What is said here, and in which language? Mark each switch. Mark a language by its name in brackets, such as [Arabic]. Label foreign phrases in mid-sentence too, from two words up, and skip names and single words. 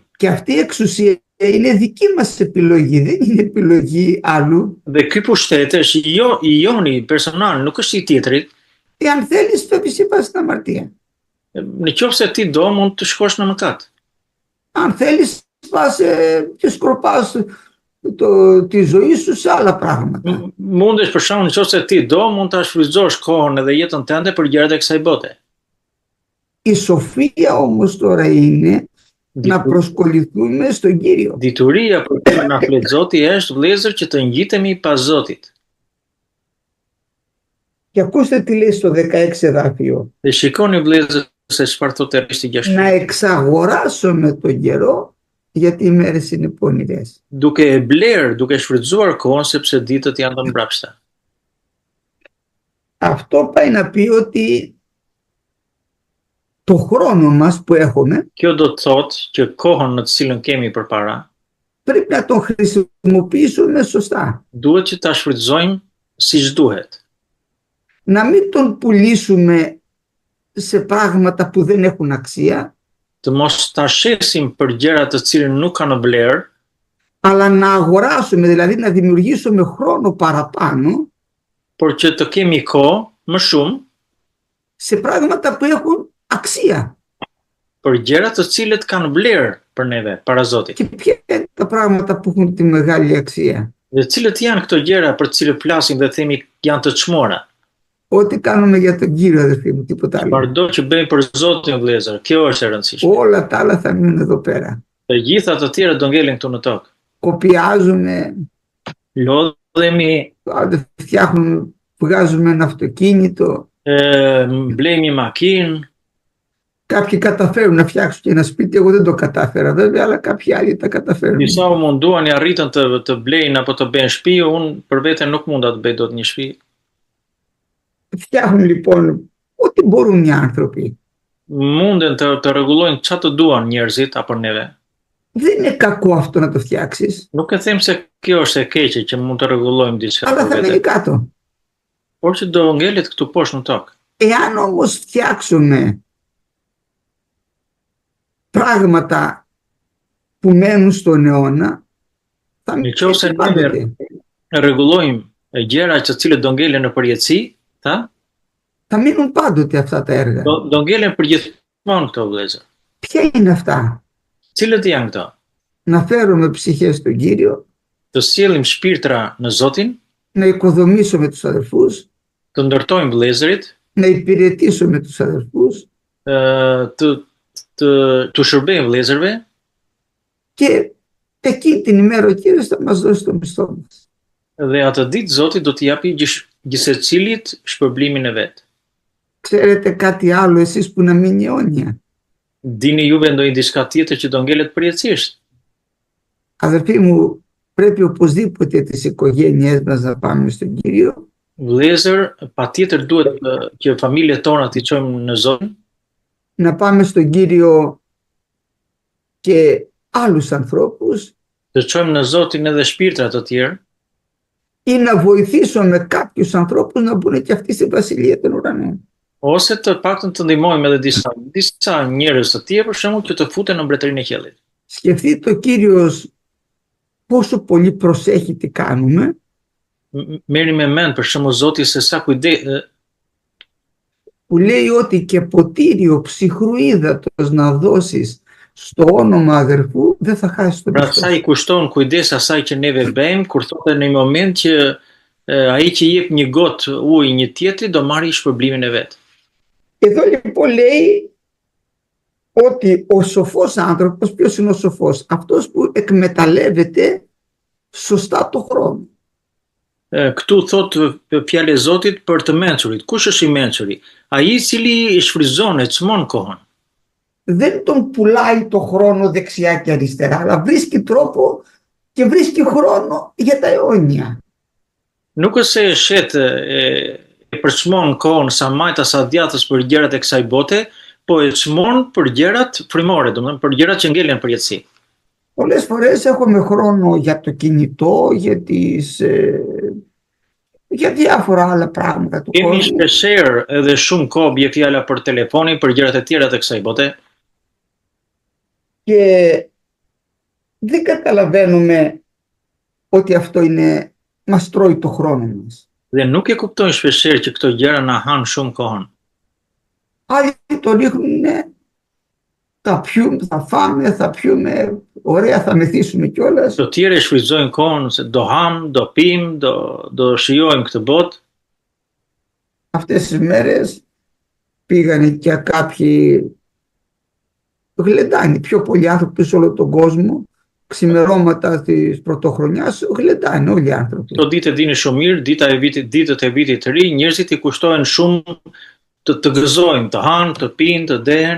[Greek] Και αυτή η εξουσία είναι δική μας επιλογή, δεν είναι επιλογή άλλου. [Albanian] Dhe ky pushtet është i joni personal, nuk është i tjetrit. [Greek] Εάν θέλεις, φεύγεις ή πας στην αμαρτία. [Albanian] Në qoftë se ti do, mund të shkosh në mëkat. [Greek] Αν θέλεις, πας και σκορπάς τη ζωή σου σε άλλα πράγματα. [Albanian] Mundesh për shkak nëse ti do, mund ta shfrytëzosh kohën edhe jetën tënde për gjërat e kësaj bote. [Greek] Η σοφία όμως τώρα είναι να προσκοληθούμε στον Κύριο. [Albanian] Dituria për të na flet Zoti është vëllezër që të ngjitemi pas Zotit. [Greek] Και ακούστε τι λέει στο 16 εδάφιο. [Albanian] Dhe shikoni vëllezër se çfarë thotë rishti 6. [Greek] Να εξαγοράσουμε τον καιρό γιατί οι μέρες είναι πονηρές. [Albanian] Duke e bler, duke shfrytzuar kohën sepse ditët janë të mbrapshta. [Greek] Αυτό πάει να πει ότι το χρόνο μας που έχουμε [Albanian] Kjo do të thotë që kohën në të cilën kemi përpara, [Greek] πρέπει να τον χρησιμοποιήσουμε σωστά. [Albanian] duhet që ta shfrytëzojmë siç duhet. [Greek] Να μην τον πουλήσουμε σε πράγματα που δεν έχουν αξία, [Albanian] Të mos ta shesim për gjëra të cilën nuk kanë vlerë, [Greek] αλλά να αγοράσουμε, δηλαδή να δημιουργήσουμε χρόνο παραπάνω [Albanian] por që të kemi kohë më shumë [Greek] σε πράγματα που έχουν αξία. [Albanian] për gjëra të cilët kanë vlerë për neve para Zotit. [Greek] Και ποια είναι τα πράγματα που έχουν τη μεγάλη αξία? [Albanian] Dhe cilët janë këto gjëra për të cilët flasim dhe themi janë të çmuara? [Greek] Ό,τι κάνουμε για τον Κύριο, αδερφοί μου, τίποτα άλλο. [Albanian] Çfarëdo që bëjmë për Zotin vëllezër, kjo është e rëndësishme. [Greek] Όλα τα άλλα θα μείνουν εδώ πέρα. [Albanian] Të gjitha të tjera do ngelen këtu në tokë. [Greek] Κοπιάζουμε, [Albanian] Lodhemi, [Greek] φτιάχνουμε, βγάζουμε ένα αυτοκίνητο. [Albanian] blejmë një makinë, [Greek] Κάποιοι καταφέρουν να φτιάξουν και ένα σπίτι, εγώ δεν το κατάφερα βέβαια, αλλά κάποιοι άλλοι τα καταφέρουν. [Albanian] disa u munduan i arritën të blejnë apo të bëjnë shtëpi, unë për veten nuk munda të bëj dot një shtëpi. [Greek] Φτιάχνουν λοιπόν ό,τι μπορούν οι άνθρωποι. [Albanian] Munden të rregullojnë çfarë të duan njerëzit apo neve. [Greek] Δεν είναι κακό αυτό να το φτιάξεις, [Albanian] Nuk e them se kjo është e keqe që mund të rregullojmë diçka [Greek] αλλά [Albanian] për [Greek] θα [Albanian] vete, [Greek] μείνει κάτω. [Albanian] por që do ngelet këtu poshtë në tokë. [Greek] Εάν όμως φτιάξουμε πράγματα που μένουν στον αιώνα, θα [Albanian] Në [Greek] μείνει [Albanian] qoftë se [Greek] πάντοτε. [Albanian] ne rregullojmë gjëra të cilët do ngelen në përjetësi, [Greek] Θα μείνουν πάντοτε αυτά τα έργα. [Albanian] do ngelen përgjithmonë këto vëllezër. [Greek] Ποια είναι αυτά? [Albanian] Cilët janë këto? [Greek] Να φέρουμε ψυχές στον Κύριο, [Albanian] Të sjellim shpirtra në Zotin, [Greek] να οικοδομήσουμε τους αδερφούς, [Albanian] të ndërtojmë vëllezërit, [Greek] να υπηρετήσουμε τους αδερφούς [Albanian] të shërbejmë vëllezërve [Greek] και εκείνη την ημέρα ο Κύριος θα μας δώσει το μισθό μας. [Albanian] dhe atë ditë Zoti do t'i japi gjithsecilit shpërblimin e vet. [Greek] Ξέρετε κάτι άλλο εσείς που να μείνει αιώνια? [Albanian] Dini juve ndonjë diçka tjetër që do ngelet përjetësisht? [Greek] Αδερφοί μου, πρέπει οπωσδήποτε τις οικογένειές μας να πάμε στον Κύριο. [Albanian] Vëllezër, patjetër duhet që familjet tona t'i çojmë në Zotin, [Greek] Να πάμε στον Κύριο και άλλους ανθρώπους [Albanian] të çojmë në Zotin edhe shpirtra të tjerë, [Greek] ή να βοηθήσουμε κάποιους ανθρώπους να μπουν και αυτοί στη Βασιλεία των Ουρανών. [Albanian] ose të paktën të ndihmojmë edhe disa njerëz të tjerë për shembull që të futen në mbretërinë e qiellit. [Greek] Σκεφτείτε ο Κύριος πόσο πολύ προσέχει τι κάνουμε. [Albanian] Merrni me mend për shembull Zoti se sa [Greek] Που λέει ότι και ποτήριο ψυχρού ύδατος να δώσεις στο όνομα αδερφού, δεν θα χάσεις τον [Albanian] Pra [Greek] πιστό. [Albanian] sa i kushton kujdes asaj që neve bëjmë, kur thotë në një moment që ai që jep një gotë ujë një tjetrit do marrë shpërblimin e vet. [Greek] Εδώ λοιπόν λέει ότι ο σοφός άνθρωπος, ποιος είναι ο σοφός? Αυτός που εκμεταλλεύεται σωστά το χρόνο. [Albanian] Këtu thotë fjalë e Zotit për të mençurit. Kush është i mençuri? Ai i cili i shfryzon e çmon kohën. [Greek] Δεν τον πουλάει το χρόνο δεξιά και αριστερά, αλλά βρίσκει τρόπο και βρίσκει χρόνο για τα αιώνια. [Albanian] Nuk është se e shet e përçmon kohën sa majta sa djathtës për gjërat e kësaj bote, po e çmon për gjërat frymore, domethënë për gjërat që ngelen përjetësi. [Greek] Πολλές φορές έχουμε χρόνο για το κινητό, για διάφορα άλλα πράγματα του [Albanian] Kemi [Greek] κόσμου. [Albanian] shpeshherë edhe shumë kohë bie fjala për telefonin, për gjërat e tjera të kësaj bote. [Greek] Και δεν καταλαβαίνουμε ότι αυτό μας τρώει το χρόνο μας. [Albanian] Dhe nuk e kuptojnë shpeshherë që këto gjëra na han shumë kohën. [Greek] Άλλοι το ρίχνουν, θα φάμε, θα πιούμε, ωραία, θα μεθύσουμε κιόλας. [Albanian] Të tjerë e shfrytëzojnë kohën se do ham, do pim, do shijojmë këtë botë. [Greek] Αυτές τις μέρες πήγανε και κάποιοι γλεντάνε, πιο πολλοί άνθρωποι σε όλο τον κόσμο, ξημερώματα της πρωτοχρονιάς, γλεντάνε όλοι οι άνθρωποι. [Albanian] Këto ditë e dini shumë mirë, ditët e vitit të ri, njerëzit i kushtohen shumë të gëzojnë, të hanë, të pinë, të dehen.